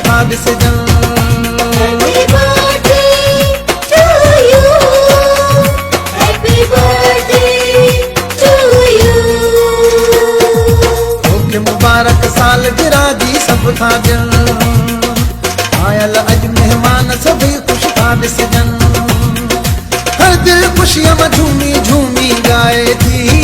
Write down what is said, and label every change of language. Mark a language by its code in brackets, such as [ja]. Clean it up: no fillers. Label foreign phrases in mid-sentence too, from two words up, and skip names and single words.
[sd] ॾिसजनि [en] Happy birthday to you. Happy birthday to you. [sd] तोखे मुबारक साल गिरा जी सभु था ॾियनि आयल अॼु महिमान सभई ख़ुशि था ॾिसजनि हर दिलि ख़ुशीअ में झूमी झूमी ॻाए थी